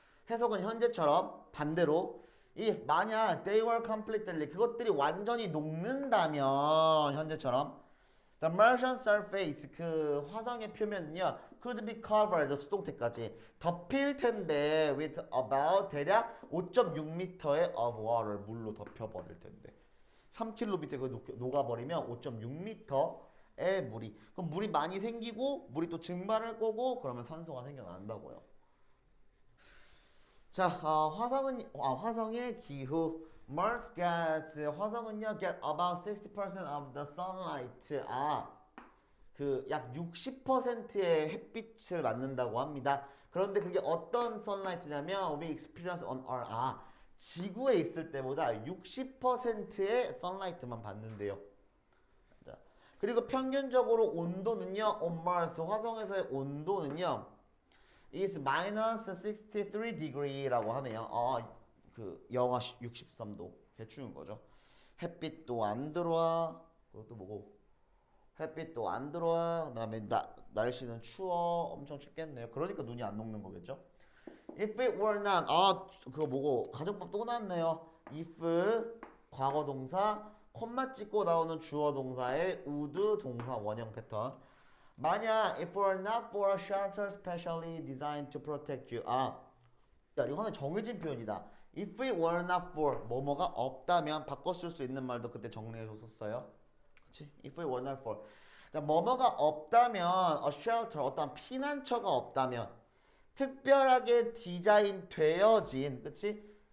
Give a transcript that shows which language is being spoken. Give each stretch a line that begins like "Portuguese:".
Korean: 해석은 현재처럼 반대로
English: if
Korean: 만약
English: they were completely
Korean: 그것들이 완전히 녹는다면 현재처럼
English: the Martian surface
Korean: 그 화성의 표면은요
English: could be covered
Korean: 수동태까지 덮일 텐데
English: with about
Korean: 대략 5.6m의
English: of water
Korean: 물로 덮여버릴 텐데 3km 그 녹아버리면 5.6m의 물이 그럼 물이 많이 생기고 물이 또 증발할 거고 그러면 산소가 생겨난다고요. 자, 화성의 기후.
English: Mars gets
Korean: 화성은요
English: get about 60% of the sunlight.
Korean: 그 약 60%의 햇빛을 받는다고 합니다. 그런데 그게 어떤
English: sunlight냐면 we experience on Earth.
Korean: 지구에 있을 때보다 60%의 sunlight만 받는데요. 자, 그리고 평균적으로 온도는요
English: on Mars
Korean: 화성에서의 온도는요
English: is minus 63 degree
Korean: 라고 하네요. 그 영하 63도 대충인 거죠. 햇빛도 안 들어와. 그것도 뭐고? 햇빛도 안 들어와. 그다음에 날씨는 추워. 엄청 춥겠네요. 그러니까 눈이 안 녹는 거겠죠.
English: If it were not.
Korean: 그거 뭐고? 가정법 또 나왔네요. if 과거 동사 콤마 찍고 나오는 주어 동사의 would 동사 원형 패턴. 만약
English: if it were not for a shelter specially designed to protect you.
Korean: 야, 이거는 정해진 표현이다.
English: If it were not for
Korean: 뭐뭐가 없다면 바꿔 쓸 수 있는 말도 그때 정리해 줬었어요. 그렇지?
English: If it were not for
Korean: 자, 뭐뭐가 없다면
English: a shelter
Korean: 어떤 피난처가 없다면 특별하게 디자인 되어진 그치?